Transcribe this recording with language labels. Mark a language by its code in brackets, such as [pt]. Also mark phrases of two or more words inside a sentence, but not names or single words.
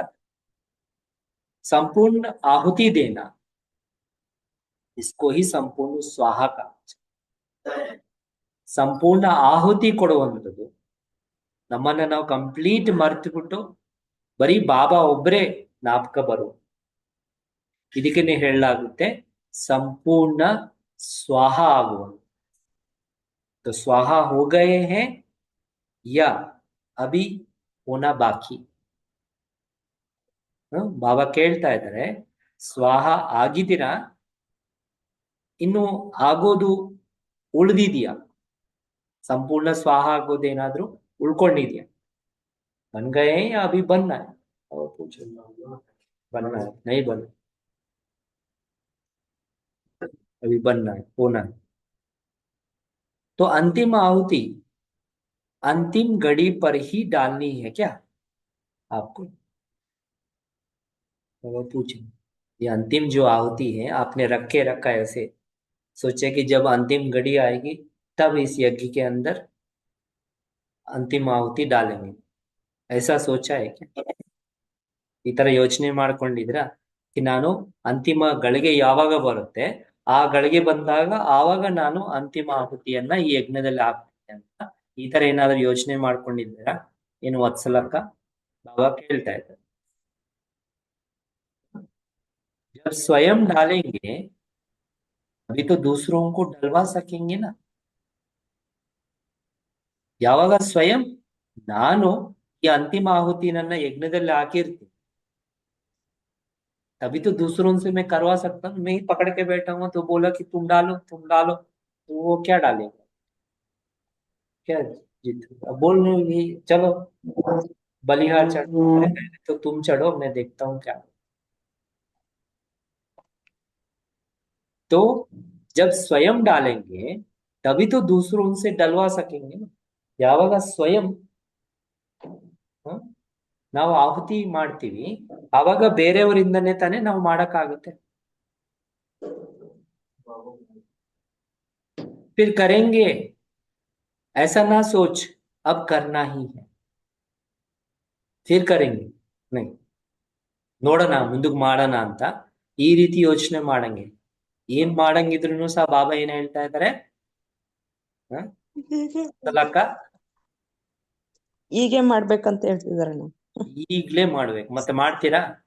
[hi] संपूर्ण आहुति देना, इसको ही संपूर्ण स्वाहा का. [kn] ಸಂಪೂರ್ಣ ಆಹುತಿ ಕೊಡುವಂಥದ್ದು, ನಮ್ಮನ್ನ ನಾವು ಕಂಪ್ಲೀಟ್ ಮರ್ತು ಬರೀ ಬಾಬಾ ಒಬ್ಬರೇ ಜ್ಞಾಪಕ ಬರುವ, ಇದಕ್ಕೆ ಹೇಳಲಾಗುತ್ತೆ ಸಂಪೂರ್ಣ ಸ್ವಾಹ ಆಗುವ. [hi] तो स्वाहा हो गए हैं या अभी होना बाकी. [kn] ಬಾಬಾ ಕೇಳ್ತಾ ಇದ್ದಾರೆ ಸ್ವಾಹ ಆಗಿದ್ದೀರಾ, ಇನ್ನು ಆಗೋದು ಉಳಿದಿದೆಯಾ, ಸಂಪೂರ್ಣ ಸ್ವಾಹ ಆಗೋದೇನಾದ್ರೂ ಉಳ್ಕೊಂಡಿದ್ಯಾ. [hi] बन गये या अभी बनना है, और पूछ बनना है, नहीं बना, अभी बनना है, होना है. तो अंतिम आहुति अंतिम घड़ी पर ही डालनी है क्या आपको, वो पूछे. ये अंतिम जो आहुति है आपने रखे रखा है, ऐसे सोचे कि जब अंतिम घड़ी आएगी तब इस यज्ञ के अंदर अंतिम आहुति डालेंगे, ऐसा सोचा है क्या? [kn] ಈ ತರ ಯೋಚನೆ ಮಾಡ್ಕೊಂಡಿದ್ರ ನಾನು ಅಂತಿಮ ಗಳಿಗೆ ಯಾವಾಗ ಬರುತ್ತೆ ಆ ಗಳಿಗೆ ಬಂದಾಗ ಆವಾಗ ನಾನು ಅಂತಿಮ ಆಹುತಿಯನ್ನ ಈ ಯಜ್ಞದಲ್ಲಿ ಹಾಕ್ತೀನಿ ಅಂತ ಈ ತರ ಏನಾದ್ರು ಯೋಚನೆ ಮಾಡ್ಕೊಂಡಿದ್ದೀರಾ ಏನು ವತ್ಸಲಕ್ಕ? ಬಾಬಾ ಕೇಳ್ತಾ ಇದ್ದಾರೆ. [hi] जब स्वयं डालेंगे अभी तो दूसरों को डलवा सकेंगे ना. [kn] ಯಾವಾಗ ಸ್ವಯಂ ನಾನು ಈ ಅಂತಿಮ ಆಹುತಿ ನನ್ನ ಯಜ್ಞದಲ್ಲಿ ಹಾಕಿರ್ತೀನಿ [hi] तभी तो दूसरों से मैं करवा सकता हूँ. मैं ही पकड़ के बैठा हूँ तो बोला कि तुम डालो तो वो क्या डालेगा? क्या जीत अब बोल रहे हो ये चलो बलिहार चढ़ो, अरे पहले तो तुम चढ़ो मैं देखता हूँ क्या. तो जब स्वयं डालेंगे तभी तो दूसरों से डलवा सकेंगे ना. [kn] ಯಾವಾಗ ಸ್ವಯಂ ನಾವು ಆಹುತಿ ಮಾಡ್ತೀವಿ ಆವಾಗ ಬೇರೆಯವರಿಂದನೇ ತಾನೇ ನಾವು ಮಾಡಕ್ಕಾಗುತ್ತೆ. [hi] फिर करेंगे ऐसा ना सोच अब करना ही है. फिर करेंगे नहीं [kn] ನೋಡೋಣ ಮುಂದಕ್ಕೆ ಮಾಡೋಣ ಅಂತ ಈ ರೀತಿ ಯೋಚನೆ ಮಾಡಂಗೆ. ಏನ್ ಮಾಡಂಗಿದ್ರು ಸಹ ಬಾಬಾ ಏನ್ ಹೇಳ್ತಾ ಇದ್ದಾರೆ ಅಕ್ಕ? ಹೀಗೆ ಮಾಡ್ಬೇಕಂತ ಹೇಳ್ತಿದಾರೆ. ಈಗ್ಲೇ ಮಾಡ್ಬೇಕು. ಮತ್ತೆ ಮಾಡ್ತೀರಾ?